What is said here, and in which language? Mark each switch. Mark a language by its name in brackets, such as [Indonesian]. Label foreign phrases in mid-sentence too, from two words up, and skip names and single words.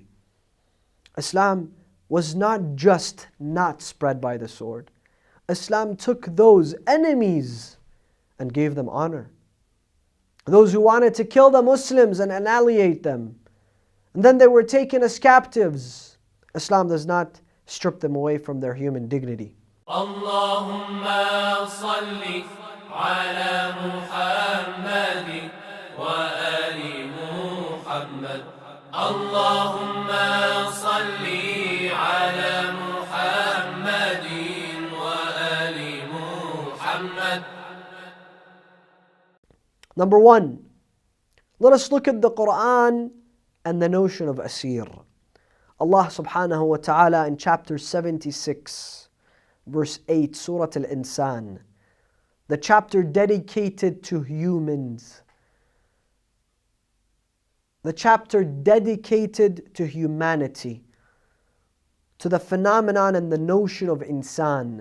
[English] Islam was not just not spread by the sword. Islam took those enemies and gave them honor. Those who wanted to kill the Muslims and annihilate them, and then they were taken as captives, Islam does not strip them away from their human dignity. [Arabic] اللهم صل على محمد و آل محمد. اللهم صل على محمد و آل محمد. [English] Number one, let us look at the Quran and the notion of asir. Allah [Arabic] سبحانه وتعالى [English] in chapter 76, verse 8, Surah Al-Insan, the chapter dedicated to humans, the chapter dedicated to humanity, to the phenomenon and the notion of insan.